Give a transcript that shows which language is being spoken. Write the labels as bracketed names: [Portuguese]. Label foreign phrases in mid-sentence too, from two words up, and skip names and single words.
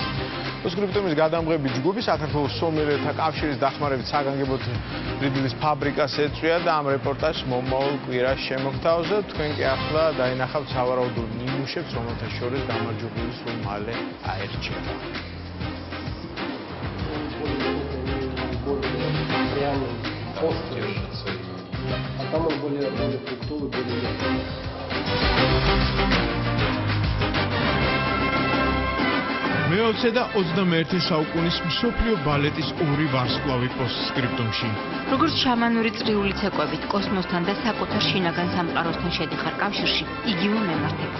[Georgian] პოსკრიპტუმის გადამღები ჯგუფი საქართველოს სომიელთა კავშირის დახმარებით საგანგებო რიდილის ფაბრიკას ეწვია და ამ რეპორტაჟს მომავალ კვირას შემოგთავაზა. თქვენ კი ახლა დაინახავთ სავარაუდო ნიმუშებს, რომელთა შორის გამარჯვებული სულ მალე აერჩება. [Russian] Реально острые. А там он более фруктовый, более легкий. [Georgian] მე-20 და 21 საუკუნის მსოფლიო ბალეტის ორი ვარსკვლავი პოსტსკრიპტუმში. როგორც შამანური წრიული ცეკვებით კოსმოსთან და საკუთარ შინაგან სამყაროსთან შედიხარ კავშირში, იგივე მემართება.